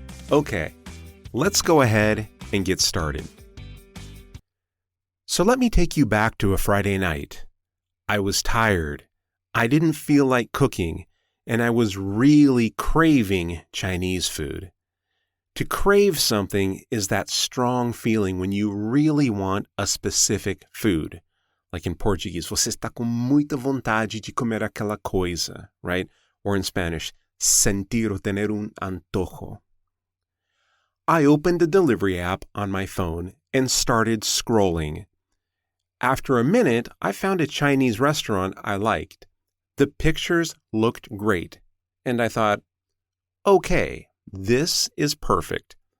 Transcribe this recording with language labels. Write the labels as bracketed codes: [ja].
[en] Okay, let's go ahead and get started. So let me take you back to a Friday night. I was tired, I didn't feel like cooking, and I was really craving Chinese food. To crave something is that strong feeling when you really want a specific food. Like in Portuguese, [pt] você está com muita vontade de comer aquela coisa, [en] right? Or in Spanish, [es] sentir o tener un antojo. [en] I opened the delivery app on my phone and started scrolling. After a minute, I found a Chinese restaurant I liked. The pictures looked great, and I thought, okay, this is perfect.